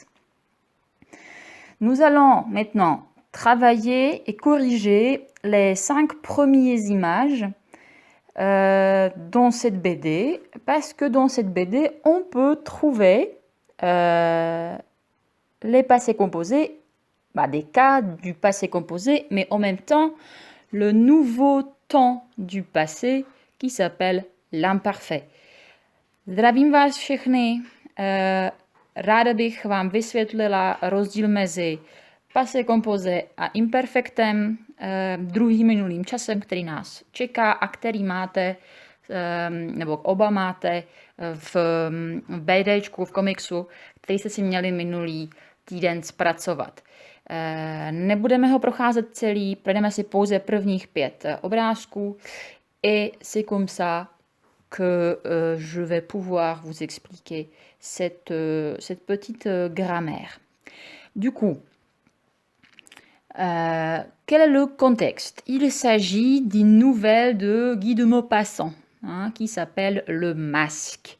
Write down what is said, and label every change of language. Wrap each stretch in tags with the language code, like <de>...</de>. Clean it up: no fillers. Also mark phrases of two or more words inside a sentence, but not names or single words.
<fr>Nous allons maintenant travailler et corriger les 5 premières images dans cette BD, parce que dans cette BD, on peut trouver les passés composés, des cas du passé composé, mais en même temps, le nouveau temps du passé qui s'appelle l'imparfait.</fr> <cs>Zdravím vás všechny. Ráda bych vám vysvětlila rozdíl mezi</cs> <fr>passé composé</fr> <cs>a imperfektem, druhým minulým časem, který nás čeká a který máte, nebo oba máte v BDčku, v komiksu, který jste si měli minulý týden zpracovat. Nebudeme ho procházet celý, projdeme si pouze prvních 5 obrázků</cs> <fr>et c'est comme ça que je vais pouvoir vous expliquer cette petite grammaire. Du coup, quel est le contexte? Il s'agit d'une nouvelle de Guy de Maupassant qui s'appelle Le Masque.</fr>